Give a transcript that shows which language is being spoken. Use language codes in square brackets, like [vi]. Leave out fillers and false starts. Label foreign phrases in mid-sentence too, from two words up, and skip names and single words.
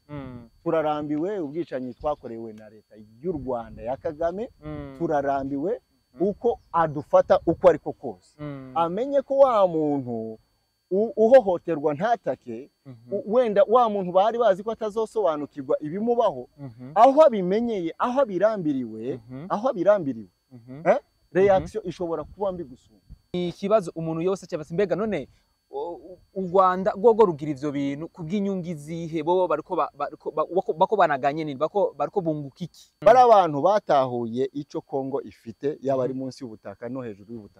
[rn] Turarambiwe ubwicanyi twakorewe na leta y'u Rwanda ya Kagame, turarambiwe uko adufata uko ariko kose. Amenye ko wa muntu uhohoterwa ntatake, wenda wa muntu bari bazi ko atazosobanukirwa ibimubaho, aho abimenyeye, aho abirambiriwe, reaction ishobora kuba mbi gusumba. Ikibazo umuntu yose cyabase mbega none u Rwanda gogo rugira ivyo bintu kubw'inyungu izihe bo bako banaganye nini bariko bunguka iki? Bari abantu batahuye ico Kongo ifite yaba ari munsi y'ubutaka no hejuru y'ubutaka.